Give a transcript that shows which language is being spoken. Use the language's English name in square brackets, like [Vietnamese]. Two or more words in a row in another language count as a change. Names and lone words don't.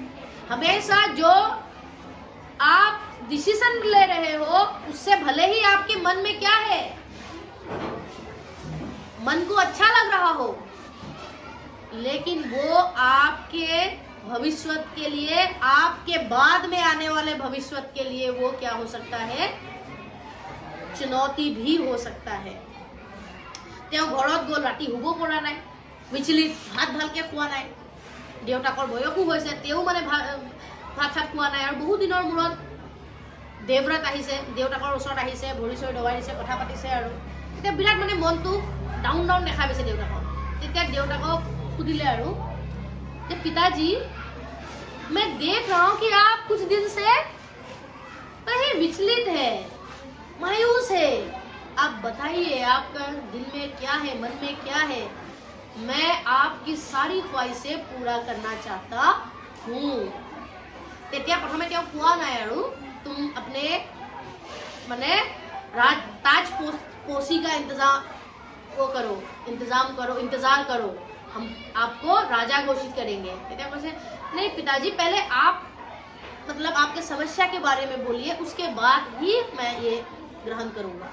[Hindi] हमेशा जो आप डिसीजन ले रहे हो उससे भले ही आपके मन में क्या है, मन को अच्छा लग रहा हो, लेकिन वो आपके भविष्य के लिए, आपके बाद में आने वाले भविष्य के लिए वो क्या हो सकता है, चुनौती भी हो सकता है। [Assamese] तेও ঘৰত গ'ল, ৰাতি শুব পৰা নাই, বিচলিত, ভাত ভালকে খোৱা নাই, দেউতাকৰ বয়সো হৈছে, তেও মানে ভাত চাত খোৱা নাই। আৰু বহু দিনৰ মূৰত দেৱৰাত আহিছে, দেউতাকৰ ওচৰত আহিছে, ভৰি চৰি দবাই দিছে, কথা পাতিছে। আৰু তেতিয়া বিৰাট মানে মনটো ডাউন ডাউন দেখা পাইছে দেউতাকক। তেতিয়া দেউতাকক সুধিলে আৰু যে [Hindi] পিতাजी मैं देख रहा हूँ कि आप कुछ दिन से कहीं विचलित है, मायूस है। आप बताइए आपका दिल में क्या है, मन में क्या है। मैं आपकी सारी ख्वाहिशें पूरा करना चाहता हूँ। [Assamese] তেতিয়া প্ৰথমে তেওঁ কোৱা নাই আৰু [Hindi] तुम अपने माने ताजपोशी का इंतजार करो, हम आपको राजा घोषित करेंगे। नहीं पिताजी, पहले आप मतलब आपके समस्या के बारे में बोलिए, उसके बाद ही मैं ये ग्रहण करूंगा।